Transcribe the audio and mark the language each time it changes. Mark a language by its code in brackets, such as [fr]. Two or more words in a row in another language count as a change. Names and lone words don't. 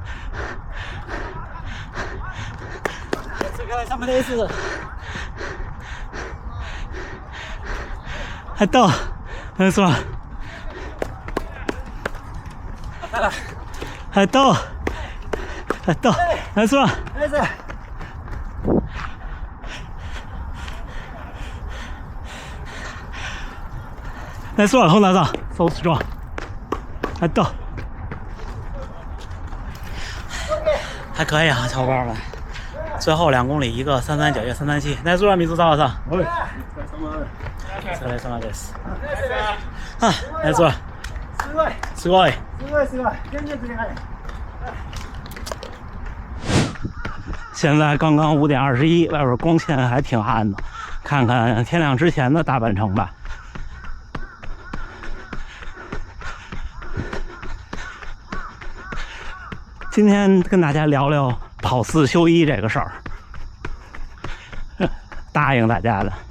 [zh] 还到，没错，还到，没错。没错，后拿到 ， [en] so strong， [zh] 还到，还可以啊，小伙伴们。最后2公里，一个339，一个337。 [ja] ナイスラン、水沢さん。お疲れ様です。啊，ナイスラン。すごい。 [zh] 现在刚刚5点21，外边光线还挺暗的，看看天亮之前的大半程吧。今天跟大家聊聊跑4休1这个事儿，答应大家的。